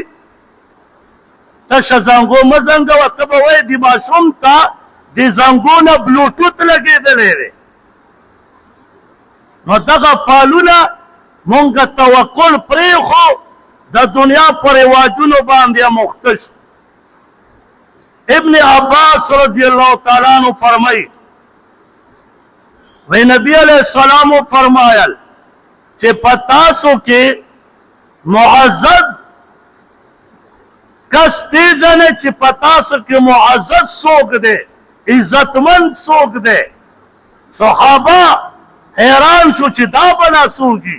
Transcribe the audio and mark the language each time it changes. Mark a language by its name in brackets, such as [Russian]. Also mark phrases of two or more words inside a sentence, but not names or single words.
[Pashto] تشه زنګو مه زنګوه، ته به وایې د ماشوم ته د زنګو نه بلوټوت لګېدلی دی. نو دغه فالونه مونږ توکل پرېښو، د دنیا په رواجونو باندې مخته شو. ابن عباس [Arabic] رضی اللہ تعالیٰ عنہ [Pashto] فرمائی وی نبی [Arabic] علیہ السلام [Pashto] فرمایل چې پتاسو کې معزز کس پیژنه چې پتاسو کې معزز څوک دی، عزتمند څوک دی. صحابه حیران شو چې دا بنا څوک.